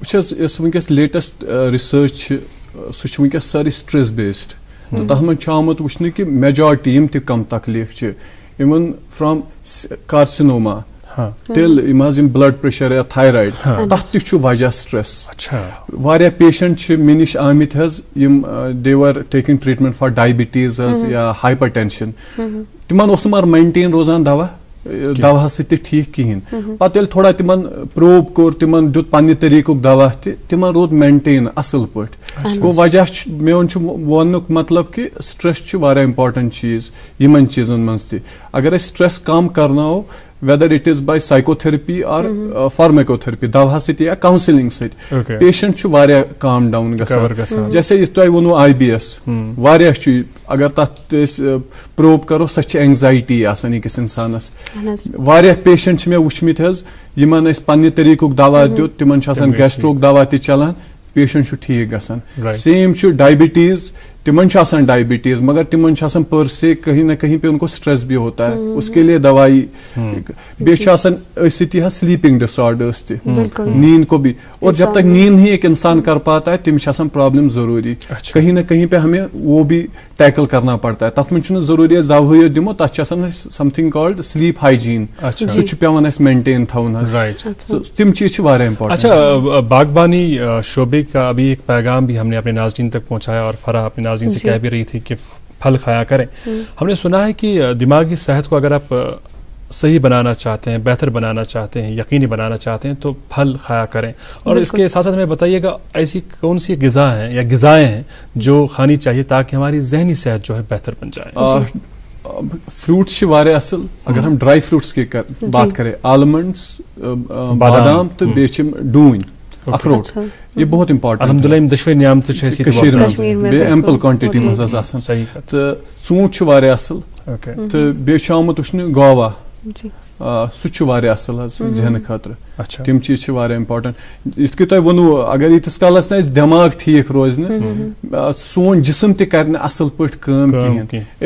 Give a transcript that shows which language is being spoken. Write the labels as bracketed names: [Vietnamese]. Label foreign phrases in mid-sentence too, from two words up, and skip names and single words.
[Kashmiri] وٕچھ حظ, یۄس وٕنکیٚس [English] latest research [Kashmiri] چھِ سُہ چھُ وٕنکیٚس سٲرٕے [English] stress based, [Kashmiri] تہٕ تَتھ منٛز چھُ آمُت وٕچھنہٕ کہِ میجارٹی یِم تہِ کم تکلیٖف چھِ یِمن [English] from carcinoma, [Kashmiri] تیل یم [English] blood pressure [Kashmiri] یا تھائرائڈ تتھ تہ چھ وجہ سٹریس. واریاہ پیشنٹ چھ مےٚ نِش آمٕتۍ حظ یم [English] they were taking treatment for diabetes [Kashmiri] حظ یا ہائپر ٹینشن, تمن اوس مگر مینٹین روزان دوا دوا سۭتۍ تہِ ٹھیک کہین. پتہٕ ییٚلہِ تھوڑا تمن پروب کوٚر, تمن دیُت پننہِ طریقُک دوا تہِ, تمن روٗد مینٹین اصل پٲٹھۍ. گوٚو وجہ میون چھُ وننُک مطلب کہ سٹریس چھُ واریاہ امپارٹنٹ چیز یمن چیزن منٛز تہِ. اگر أسۍ سٹریس کم کرناوو [English] whether it is by psychotherapy or pharmacotherapy, [Kashmiri] دوا سۭتۍ یا کاؤنسلنگ سۭتۍ, پیشنٹ چھُ واریاہ [English] calm down [Kashmiri] گژھان. جیسے یِتھ تۄہہِ ووٚنوٕ IBS, واریاہ چھُ اگر تتھ أسۍ پروب کرو سۄ چھِ اینگزایٹی آسان أکِس انسانس. واریاہ پیشنٹ چھِ مےٚ وٕچھمٕتۍ حظ یمن أسۍ پننہِ طریقُک دوا دیُت, تمن چھُ آسان گیسٹروک دوا تہِ چلان, پیشنٹ چھُ ٹھیک گژھان. سیم چھُ ڈائبٹیز, تمن چھُ آسان ڈائبٹیز مگر تمن چھُ آسان پر سے [Urdu] کہیں نہ کہیں پہ ان کو سٹریس بھی ہوتا ہے, اس کے لیے دوائی. [Kashmiri] بیٚیہِ چھُ آسان أتھۍ سۭتی حظ [English] sleeping disorders [Kashmiri] تہِ, [Urdu] نیند کو بھی. اور جب تک نیند ہی ایک انسان کر پاتا ہے [Kashmiri] تمس چھِ آسان پرابلم ضروری, [Urdu] کہیں نہ کہیں پہ ہمیں وہ بھی ٹیکل کرنا پڑتا ہے. [Kashmiri] تتھ منٛز چھُنہٕ ضروری أسۍ دواہٕے یوت دِمو, تتھ چھِ آسان اَسہِ [English] something called sleep hygiene, [Kashmiri] سُہ چھُ پیوان اَسہِ مینٹین تھاوُن حظ. تِم چیز چھِ واریاہ امپارٹنٹ. [Urdu] اچھا, باغبانی شعبے کا ابھی ایک پیغام بھی ہم نے اپنے ناظرین تک پہنچایا اور فرح اپنے ناظرین سے کہہ بھی رہی تھی کہ پھل کھایا کریں. ہم نے سنا ہے کہ دماغی صحت کو اگر آپ صحیح بنانا چاہتے ہیں, بہتر بنانا چاہتے ہیں, یقینی بنانا چاہتے ہیں تو پھل کھایا کریں. اور اس کے ساتھ ساتھ ہمیں بتائیے گا ایسی کون سی غذا ہیں یا غذائیں ہیں جو کھانی چاہیے تاکہ ہماری ذہنی صحت جو ہے بہتر بن جائے. [Kashmiri] فروٹس واریاہ اصل, [Urdu] اگر ہم ڈرائی فروٹس کی بات کریں, [Kashmiri] آلمنڈس, بادام تو بیٚیہِ چھِ ڈوٗنۍ, اخروٹ, [Urdu] یہ بہت امپارٹنٹ. [Kashmiri] الحمدللہ یم دشوے نعمتہٕ چھِ اَسہِ کٔشیٖرِ منٛز بیٚیہِ [English] ample quantity [Kashmiri] منٛز حظ آسان. تہٕ ژوٗنٛٹھ چھُ واریاہ اصل, تہٕ بیٚیہِ چھُ آمُت وٕچھنہٕ گاوا, سُہ چھُ واریاہ اصل حظ ذہنہٕ خٲطرٕ. تِم چیٖز چھِ واریاہ امپارٹنٹ. یِتھ کٔنۍ تۄہہِ ووٚنوٕ اگر ییٖتِس کالس نہٕ اَسہِ دٮ۪ماغ ٹھیٖک روزِ نہٕ, سون جسم تہِ کرِ نہٕ اصل پٲٹھۍ کٲم کِہیٖنۍ.